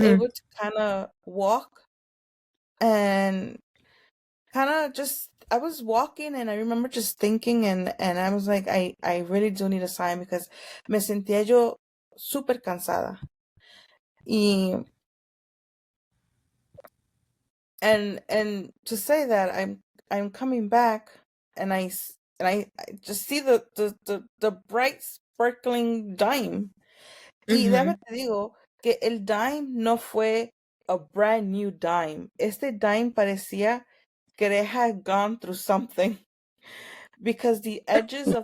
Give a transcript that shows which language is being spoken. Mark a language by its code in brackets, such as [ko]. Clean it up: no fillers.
[en] able to kind of walk and kind of just, I was walking, and I remember just thinking, and I was like, I really do need a sign because [es] me sentía yo súper cansada. [en] Y, and to say that I'm coming back, and I just see the bright sparkling dime. [es] Y déjame Mhm. te digo que el dime no fue [en] a brand new dime. [es] Este dime parecía que [en] they had gone through something because the edges of